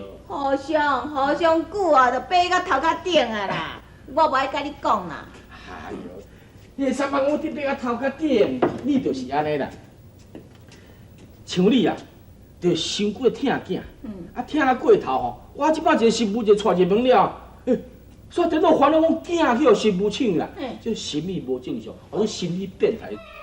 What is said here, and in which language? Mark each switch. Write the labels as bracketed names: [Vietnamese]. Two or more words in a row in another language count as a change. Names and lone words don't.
[Min Nan Chinese] 互相久啊，就爬到头壳顶啊啦！我无爱甲你讲啦。哎呦，你啥物我得爬到头壳顶，你就是安尼啦。像你啊，就伤过疼囝，疼了过头吼。我即摆一个媳妇就娶入门了，煞等到烦恼讲囝去互媳妇抢啦，这心理无正常，或者心理变态。